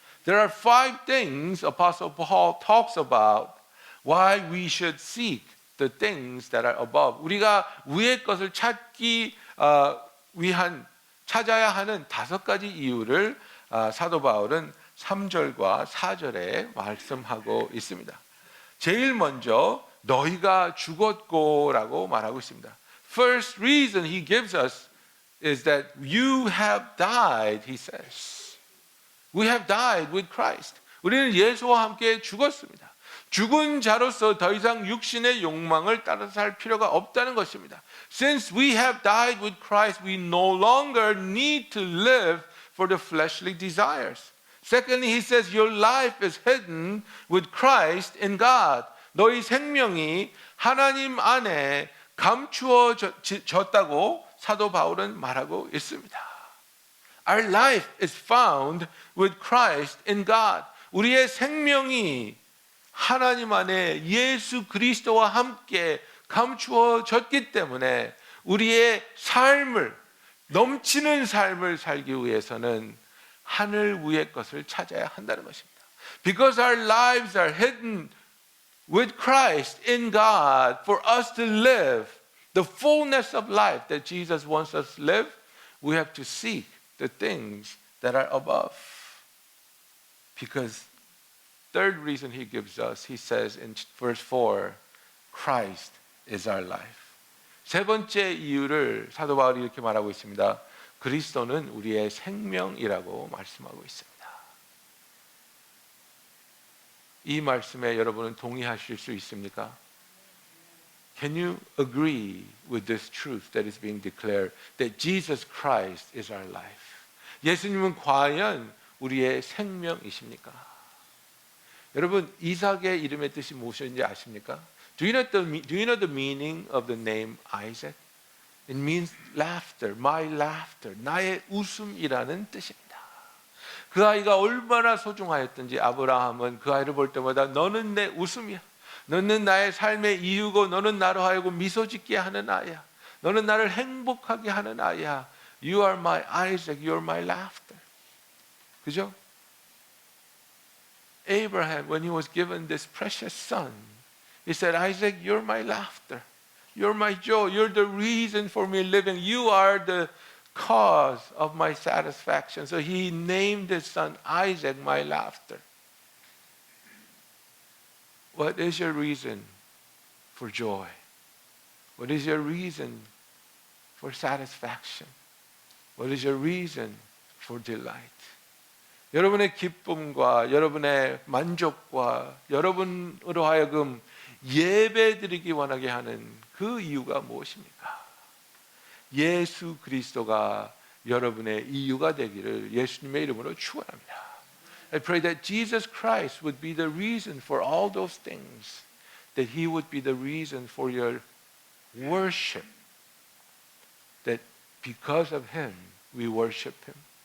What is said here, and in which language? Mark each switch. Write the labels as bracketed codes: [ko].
[en] There are 5 things Apostle Paul talks about why we should seek the things that are above. [ko] 우리가 위의 것을 찾기 위한 찾아야 하는 5가지 이유를 사도 바울은 3절과 4절에 말씀하고 있습니다. 제일 먼저 너희가 죽었고라고 말하고 있습니다. [en] First reason he gives us is that you have died, he says. We have died with Christ. [ko] 우리는 예수와 함께 죽었습니다. 죽은 자로서 더 이상 육신의 욕망을 따라서 살 필요가 없다는 것입니다. [en] Since we have died with Christ, we no longer need to live for the fleshly desires. Secondly, he says, your life is hidden with Christ in God. [ko] 너희 생명이 하나님 안에 감추어졌다고 사도 바울은 말하고 있습니다. [en] Our life is found with Christ in God. [ko] 우리의 생명이 하나님 안에 예수 그리스도와 함께 감추어졌기 때문에 우리의 삶을 넘치는 삶을 살기 위해서는 하늘 위의 것을 찾아야 한다는 것입니다. [en] Because our lives are hidden with Christ in God, for us to live the fullness of life that Jesus wants us to live, we have to seek the things that are above. Because third reason he gives us, he says in verse 4, Christ is our life. [ko] 세 번째 이유를 사도 바울이 이렇게 말하고 있습니다. 그리스도는 우리의 생명이라고 말씀하고 있습니다. 이 말씀에 여러분은 동의하실 수 있습니까? [en] Can you agree with this truth that is being declared that Jesus Christ is our life? [ko] 예수님은 과연 우리의 생명이십니까? 여러분 이삭의 이름의 뜻이 무엇인지 아십니까? [en] Do you know the meaning of the name Isaac? It means laughter, my laughter, [ko] 나의 웃음이라는 뜻입니다. 그 아이가 얼마나 소중하였던지 아브라함은 그 아이를 볼 때마다 너는 내 웃음이야. 너는 나의 삶의 이유고 너는 나로 하여금 미소 짓게 하는 아이야. 너는 나를 행복하게 하는 아이야. [en] You are my Isaac, you are my laughter. [ko] 그죠? [en] Abraham, when he was given this precious son, he said, Isaac, you're my laughter. You're my joy. You're the reason for me living. You are the cause of my satisfaction. So he named his son Isaac, my laughter. What is your reason for joy? What is your reason for satisfaction? What is your reason for delight? [ko] 여러분의 기쁨과 여러분의 만족과 여러분으로 하여금 예배드리기 원하게 하는 그 이유가 무엇입니까? 예수 그리스도가 여러분의 이유가 되기를 예수님의 이름으로 축원합니다. [en] I pray that Jesus Christ would be the reason for all those things, that He would be the reason for your worship, that because of Him we worship Him.